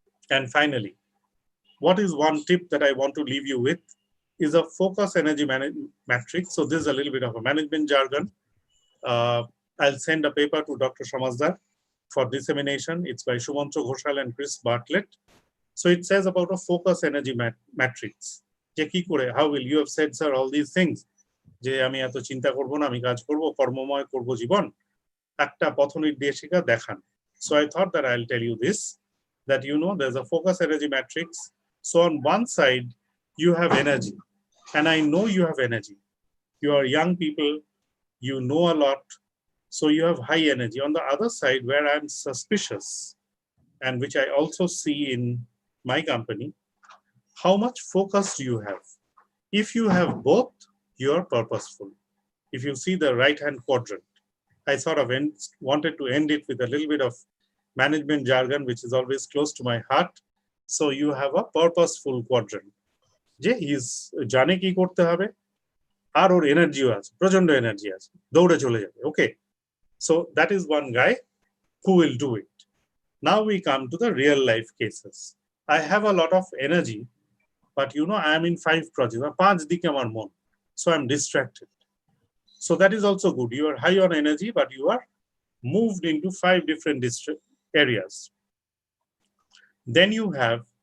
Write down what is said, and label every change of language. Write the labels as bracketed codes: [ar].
[en] And finally, what is one tip that I want to leave you with is a focus energy matrix. So this is a little bit of a management jargon. I'll send a paper to Dr. Shamazdar for dissemination. It's by Shumantro Ghoshal and Chris Bartlett. So it says about a focus energy matrix. How will you have said, sir, all these things? [bn] যে আমি এত চিন্তা করব না, আমি কাজ করব, কর্মময় করব জীবন, একটা পথনির্দেশিকা দেখান. [en] So I thought that I'll tell you this, that there's a focus energy matrix. So on one side, you have energy, and I know you have energy. You are young people, you know a lot, so you have high energy. On the other side, where I'm suspicious, and which I also see in my company, how much focus do you have? If you have both, you're purposeful. If you see the right-hand quadrant, I sort of wanted to end it with a little bit of management jargon, which is always close to my heart. So you have a purposeful quadrant. [bn] যে he's জানে কি করতে হবে, আর ওর এনার্জিও আছে, প্রচন্ড energy আছে, দৌড়ে চলে যাবে. [en] Okay, so that is one guy who will do it. Now we come to the real life cases. I have a lot of energy, but I am in 5 projects. [bn] 5 দিকে আমার মন. [en] So I'm distracted. So that is also good. You are high on energy, but you are moved into 5 different areas. Then you have